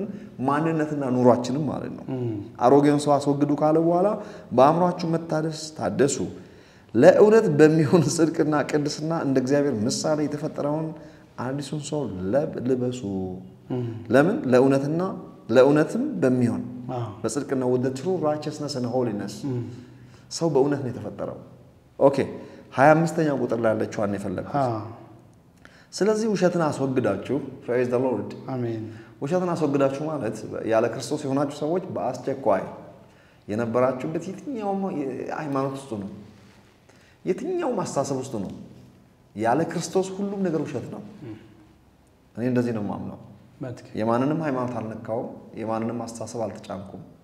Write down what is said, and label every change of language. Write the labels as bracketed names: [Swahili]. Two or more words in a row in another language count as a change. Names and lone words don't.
[Amharic] ማንነትና ኑሯችንን ማለት ነው። አሮጌውን ሰው አስወግዱ ካለ በኋላ በአእምሯችሁ መታደስ ታደሱ፣ ለእውነት በሚሆን ጽድቅና ቅድስና እንደ እግዚአብሔር ምሳሌ የተፈጠረውን አዲሱን ሰው ልበሱ። ለምን ለእውነትና ለእውነትም በሚሆን በጽድቅና [English] with the true righteousness and holiness [Amharic] ሰው በእውነት ነው የተፈጠረው። ኦኬ 25ኛው ቁጥር ላይ ያለችው አን የፈለኩት ስለዚህ ውሸትን አስወግዳችሁ [English] praise the lord [Amharic] አሜን። ውሸትን አስወግዳችሁ ማለት ያለ ክርስቶስ የሆናችሁ ሰዎች በአስቸኳይ የነበራችሁበት የትኛውም ሃይማኖት ውስጥ ነው፣ የትኛውም አስተሳሰብ ውስጥ ነው። ያለ ክርስቶስ ሁሉም ነገር ውሸት ነው። እኔ እንደዚህ ነው ማምነው። የማንንም ሃይማኖት አልነካውም፣ የማንንም አስተሳሰብ አልተጫንኩም።